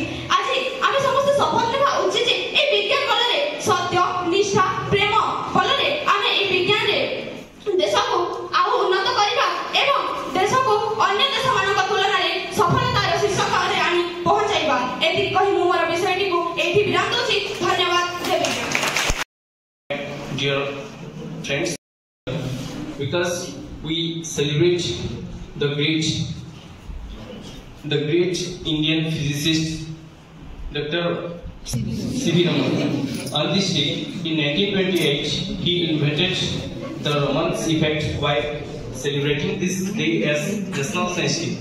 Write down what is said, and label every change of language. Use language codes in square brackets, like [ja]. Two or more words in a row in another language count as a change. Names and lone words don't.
[or] ଆଜି ଆମେ ସମସ୍ତ ସଫଳ ହେବା ଉଚିତ ଯେ ଏ ବିଜ୍ଞାନ ବଳରେ ସତ୍ୟ ନିଷ୍ଠା ପ୍ରେମ ବଳରେ ଆମେ ଏ ବିଜ୍ଞାନ ରେ ଦେଶ କୁ ଆଉ ଉନ୍ନତ କରିବା ଏବଂ ଦେଶ କୁ ଅନ୍ୟ ଦେଶ ମାନଙ୍କ ତୁଳନା ରେ ସଫଳତାର ଶୀର୍ଷକ ରେ ଆଣି ପହଞ୍ଚାଇବା। ଏତିକି କହି ମୁଁ ମୋର ବିଷୟଟି କୁ ଏଠି ବିରାମ ଦେଉଛି। ଧନ୍ୟବାଦ। ଜୟ ବିଜ୍ଞାନ। [en] Dear friends, because we celebrate the great Indian physicist Dr. C.V. Raman. On this day in 1928, he invented the Raman's effect by celebrating this day as National Science Day.